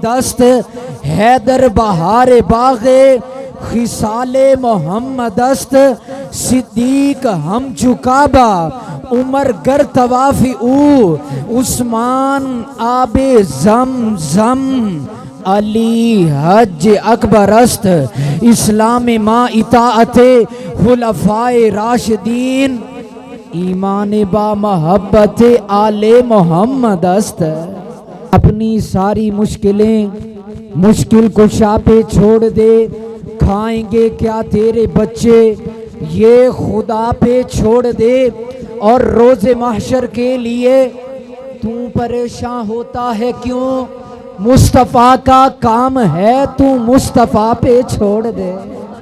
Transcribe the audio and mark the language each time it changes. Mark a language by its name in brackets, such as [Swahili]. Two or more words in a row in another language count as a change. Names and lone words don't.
[Persian] است، حیدر بہار باغ خصال محمد است، صدیق ہم چکابہ عمر گر طواف او، عثمان آب زمزم علی حج اکبر است، اسلام ما اطاعت خلفائے راشدین، ایمان با محبت آل محمد است۔ [Urdu] اپنی ساری مشکلیں مشکل کشا پہ چھوڑ دے، کھائیں گے کیا تیرے بچے یہ خدا پہ چھوڑ دے، اور روز محشر کے لیے تو پریشان ہوتا ہے کیوں، مصطفیٰ کا کام ہے تو مصطفیٰ پہ چھوڑ دے۔